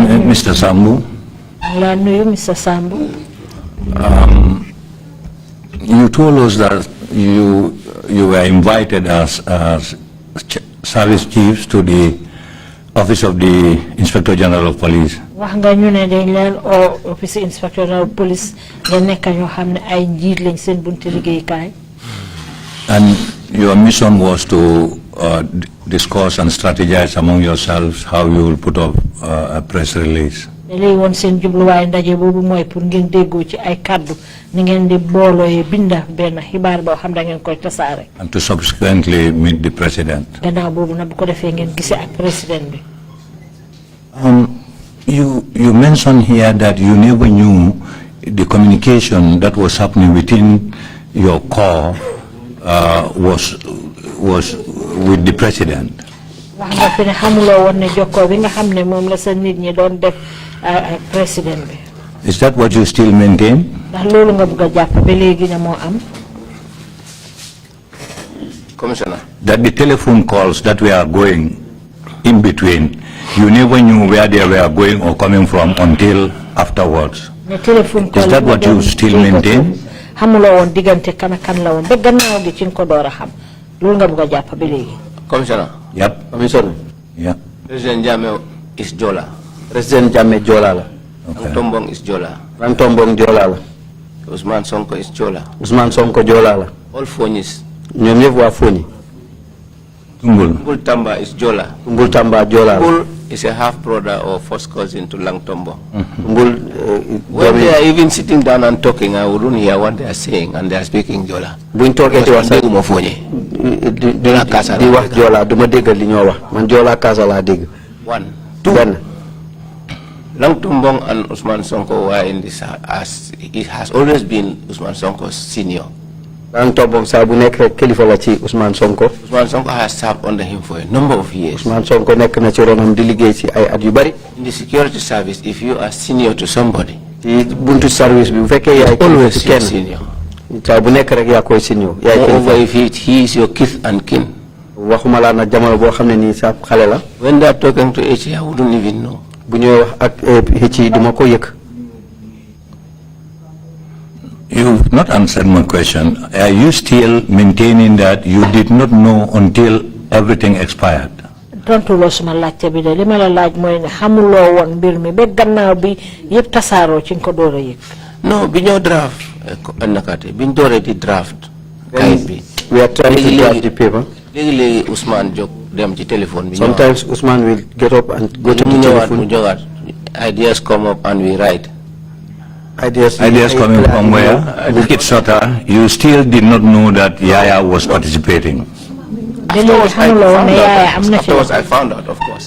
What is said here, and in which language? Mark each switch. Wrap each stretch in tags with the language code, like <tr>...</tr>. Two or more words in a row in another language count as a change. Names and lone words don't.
<en>Mr. Sambu. Mr. Sambu. You told us that you were invited as service chiefs to the Office of the Inspector General of Police.</en> <wo>wax nga ñu ne dañ leen Office Inspector General of Police nga nekk ñoo xam ne ay njiit lañ seen buntu liggéeykaay.</wo> <en>And your mission was to discuss and strategize among yourselves how you will put up a press release.</en> <wo>léegi woon seen jubluwaay ndaje boobu mooy pour ngeen déggoo ci ay kaddu ni ngeen di boolooyee binda benn xibaar boo xam da ngeen koy tasaare.</wo> <en>And to subsequently meet the president.</en> <wo>gannaaw boobu nag bu ko defee ngeen gisee ak président bi.</wo> <en>You mentioned here that you never knew the communication that was happening within your corps was with the president.</en> <wo>wax nga fi ne xamuloo woon ne jokkoo bi nga xam ne moom la sa nit ñi doon def ak président bi.</wo> <en>Is that what you still maintain?</en> <wo>ndax loolu nga bëgg a jàpp ba léegi ne moo am.</wo> <en>Commissioner. That the telephone calls that we are going in between, you never knew where they were going or coming from until afterwards.</en> <wo>ne</wo> <en>téléphone call is that what you still maintain?</en> <wo>xamuloo woon diggante kan ak kan la woon ba gannaaw gi ci nga ko door a xam loolu nga bëgg a jàpp ba léegi.</wo> <en>Commissioner. Yep. Commissioner. Yeah. President Jammeh is Jola.</en> <wo>President Jammeh Jola la.</wo> <en>Okay. Tombong is Jola.</en> <wo>Tombong Jola la.</wo> <en>Ousmane Sonko is Jola.</en> <wo>Ousmane Sonko Jola la.</wo> <en>All Fonis.</en> <wo>ñoom ñëpp waa Foni.</wo> <en>Tumbul Tamba is Jola.</en> <wo>Tumbul Tamba Jola la.</wo> <en>Tumbul is a half brother or first cousin to Lang Tombo. Tumbul. When they are even sitting down and talking, I wouldn't hear what they are saying, and they are speaking Jola.</en> <wo>buñ toogee di wax sax di wax Jola du ma déggal li ñoo wax man Jola Kaasa laa dégg.</wo> <en>One. Two.</en> <wo>benn.</wo> <en>Lang Tombong and Ousmane Sonko were in this, it has always been Ousmane Sonko's senior.</en> <wo>daan toog saa bu nekk rek kilifa la ci Ousmane Sonko.</wo> <en>Ousmane Sonko has served under him for a number of years.</en> <wo>Ousmane Sonko nekk na ci ronam di liggéey ci ay at yu bari.</wo> <en>In the security service, if you are senior to somebody,</en> <wo>ci buntu service bi bu fekkee yaay always kenn senior. saa bu nekk rek yaa koy senior. yaay Moreover, kilifa</wo> <en>if he is your kith and kin.</en> <wo>waxuma laa nag jamono boo xam ne nii sa xale la.</wo> <en>When they are talking to HE, I wouldn't even know.</en> <wo>bu ñëwee wax ak HE duma ko yëg.</wo> <en>You've not answered my question. Are you still maintaining that you did not know until everything expired?</en> <wo>tontuloo suma laajte bi de li ma la laaj mooy ne xamuloo woon mbir mi ba gannaaw bi yëpp tasaaroo ci nga ko door a yëg. No, bi ñoo draft nakate biñ dooree di draft kayit bi.</wo> <en>We are trying to draft the paper.</en> <wo>léegi Ousmane jóg dem ci téléphone bi.</wo> <en>Sometimes Ousmane will get up and go to the mu telephone. jógaat ideas come up and we write. Ideas coming from where? Kitsota, you still did not know that Yaya was participating. Afterwards, I found out, of course.</en>